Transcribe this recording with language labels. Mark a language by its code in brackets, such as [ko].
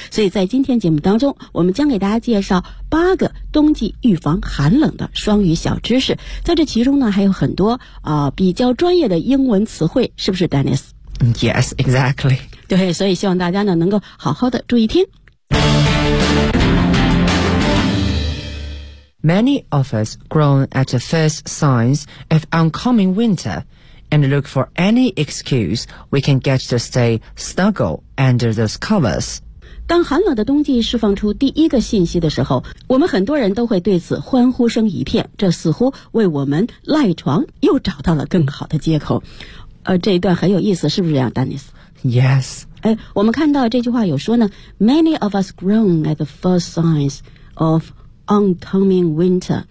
[zh] 所以在今天节目当中，我们将给大家介绍八个冬季预防寒冷的双语小知识。在这其中呢，还有很多比较专业的英文词汇，是不是 Dennis？ [en] Yes, exactly。 [zh] 对，所以希望大家呢能够好好的注意听。 [en] Many of us groan at the first signs of oncoming winter and look for any excuse we can get to stay snuggled under those covers. [zh] 当寒冷的冬季释放出第一个信息的时候，我们很多人都会对此欢呼声一片，这似乎为我们赖床又找到了更好的借口。这一段很有意思，是不是这样 Dennis？ [en] Yes. [zh] 我们看到这句话有说呢， [en] Many of us groan at the first signs ofOncoming winter.